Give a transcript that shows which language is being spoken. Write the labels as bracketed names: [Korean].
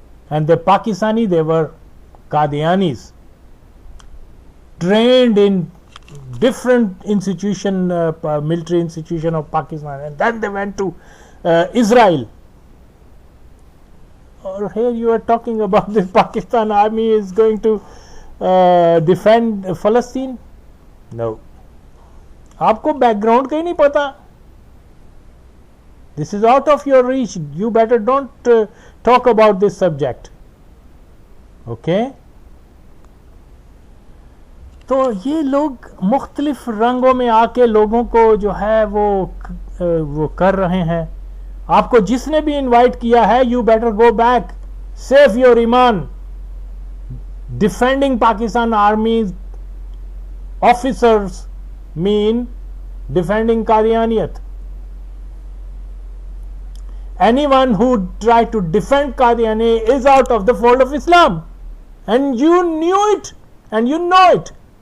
[English] And the Pakistani, they were Qadianis, trained in different institution, military institution of Pakistan, and then they went to Israel. Or here you are talking about the Pakistan army is going to defend Palestine. No. [Urdu] آپ کو back ground کا ہی نہیں پتا. [English] This is out of your reach. You better don't talk about this subject. Okay? [Urdu] تو یہ لوگ مختلف رنگوں میں آ کے لوگوں کو جو ہے وہ کر رہے ہیں. آپ کو جس نے بھی انوائٹ کیا ہے, [English] you better go back, save your [Urdu] ایمان. [English] Defending Pakistan Army officers mean defending Qadianiyat. Anyone who tried to defend Qadiani is out of the fold of Islam, and you knew it and you know it.